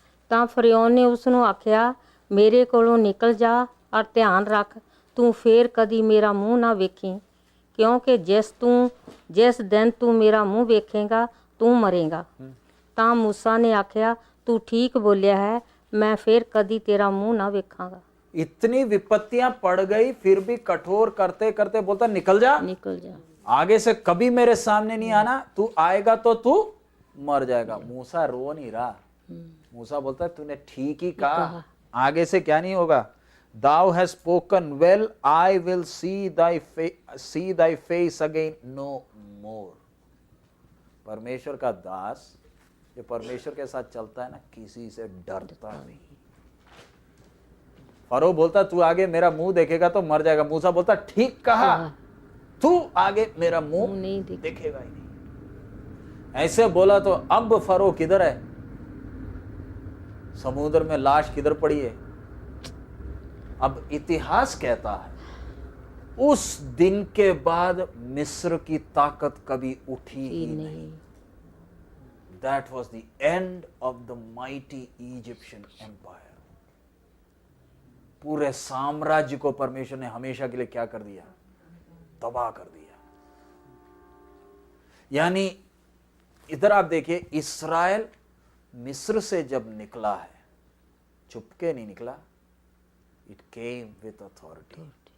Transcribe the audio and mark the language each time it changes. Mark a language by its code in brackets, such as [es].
[pa] ਤਾਂ ਫਰਿਓਨ ਨੇ ਉਸ ਨੂੰ ਆਖਿਆ, ਮੇਰੇ ਕੋਲੋਂ ਨਿਕਲ ਜਾ ਔਰ ਧਿਆਨ ਰੱਖ, ਤੂੰ ਫੇਰ ਕਦੀ ਮੇਰਾ ਮੂੰਹ ਨਾ ਵੇਖੀ, ਕਿਉਂਕਿ ਜਿਸ ਦਿਨ ਤੂੰ ਮੇਰਾ ਮੂੰਹ ਵੇਖੇਗਾ ਤੂੰ ਮਰੇਗਾ। ਤਾਂ ਮੂਸਾ ਨੇ ਆਖਿਆ, ਤੂੰ ਠੀਕ ਬੋਲਿਆ ਹੈ, मैं फिर कदी तेरा मुंह ना वेखांगा। [hi] इतनी विपत्तियां पड़ गई फिर भी कठोर करते करते बोलता निकल जा, आगे से कभी मेरे सामने नहीं आना, तू आएगा तो तू मर जाएगा। मूसा रो नहीं रहा, मूसा बोलता तूने ठीक ही कहा, आगे से क्या नहीं होगा। [en] Thou hast spoken well, I will see thy face again no more। [hi] परमेश्वर का दास ये परमेश्वर के साथ चलता है ना, किसी से डरता नहीं। फरो बोलता तू आगे मेरा मुंह देखेगा तो मर जाएगा, मूसा बोलता ठीक कहा, तू आगे मेरा मुंह नहीं देखेगा ही नहीं। ऐसे बोला तो अब फरो किधर है? समुद्र में लाश किधर पड़ी है? अब इतिहास कहता है उस दिन के बाद मिस्र की ताकत कभी उठी ही नहीं। [en] That was the end of the mighty Egyptian empire। [hi] पूरे साम्राज्य को परमेश्वर ने हमेशा के लिए क्या कर दिया? तबाह कर दिया। यानी इधर आप देखिए, इस्राएल मिस्र से जब निकला है, चुपके नहीं निकला, [en] It came with authority.